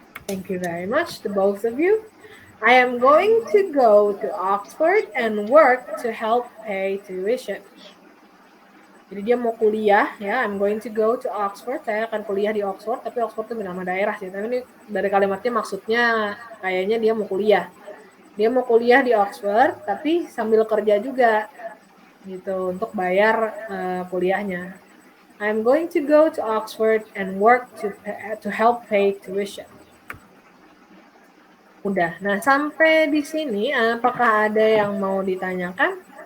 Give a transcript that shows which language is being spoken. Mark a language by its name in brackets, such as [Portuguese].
[English] Thank you very much to both of you. I am going to go to Oxford and work to help pay tuition. [Indonesian] Jadi dia mau kuliah ya, [English] I'm going to go to Oxford. [Indonesian] Saya akan kuliah di Oxford, tapi Oxford itu nama daerah sih. Tapi ini dari kalimatnya maksudnya kayaknya dia mau kuliah. Dia mau kuliah di Oxford, tapi sambil kerja juga gitu untuk bayar kuliahnya. [English] I'm going to go to Oxford and work to help pay tuition. [Indonesian] Udah. Nah, sampai di sini apakah ada yang mau ditanyakan?